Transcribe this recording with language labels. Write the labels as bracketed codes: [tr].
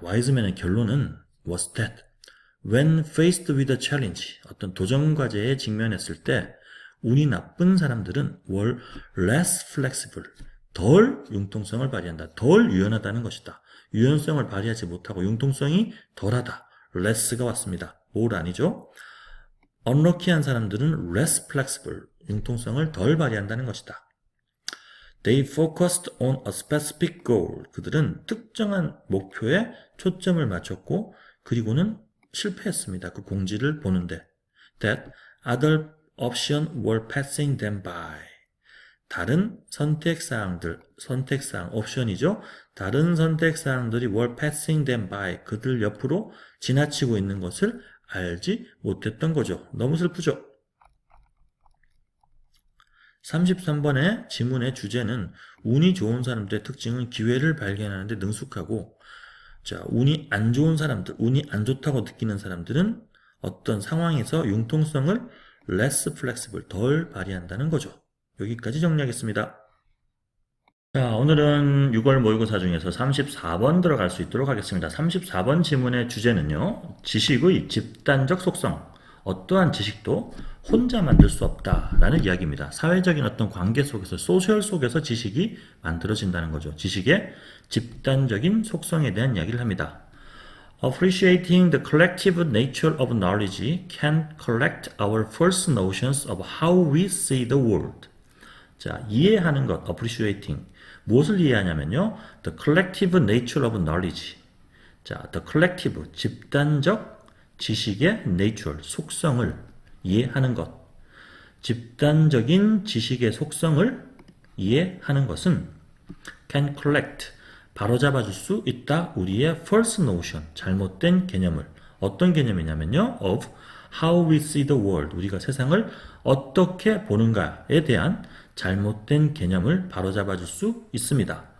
[ko] 와이즈맨의 결론은 [en] was that when faced with a challenge, [ko] 어떤 도전 과제에 직면했을 때 운이 나쁜 사람들은 [en] were less flexible, [ko] 덜 융통성을 발휘한다. 덜 유연하다는 것이다. 유연성을 발휘하지 못하고 융통성이 덜하다. less가 왔습니다. more 아니죠? unlucky한 사람들은 less flexible, 융통성을 덜 발휘한다는 것이다. [en] They focused on a specific goal. [ko] 그들은 특정한 목표에 초점을 맞췄고 그리고는 실패했습니다. 그 공지를 보는데. [en] That other options were passing them by. [ko] 다른 선택사항, 옵션이죠. 다른 선택사항들이 [en] were passing them by. [ko] 그들 옆으로 지나치고 있는 것을 알지 못했던 거죠. 너무 슬프죠. 33번의 지문의 주제는 운이 좋은 사람들의 특징은 기회를 발견하는데 능숙하고, 자, 운이 안 좋은 사람들, 운이 안 좋다고 느끼는 사람들은 어떤 상황에서 융통성을 less flexible, 덜 발휘한다는 거죠. 여기까지 정리하겠습니다. 자, 오늘은 6월 모의고사 중에서 34번 들어갈 수 있도록 하겠습니다. 34번 지문의 주제는요, 지식의 집단적 속성. 어떠한 지식도 혼자 만들 수 없다라는 이야기입니다. 사회적인 어떤 관계 속에서, 소셜 속에서 지식이 만들어진다는 거죠. 지식의 집단적인 속성에 대한 이야기를 합니다. [en] Appreciating the collective nature of knowledge can collect our first notions of how we see the world. [ko] 자, 이해하는 것, appreciating. 무엇을 이해하냐면요, [en] the collective nature of knowledge. [ko] 자, the collective, 집단적 지식의 nature, 속성을 이해하는 것. 집단적인 지식의 속성을 이해하는 것은 can collect, 바로잡아줄 수 있다. 우리의 false notion, 잘못된 개념을. 어떤 개념이냐면요, [en] of how we see the world, [ko] 우리가 세상을 어떻게 보는가에 대한 잘못된 개념을 바로잡아줄 수 있습니다.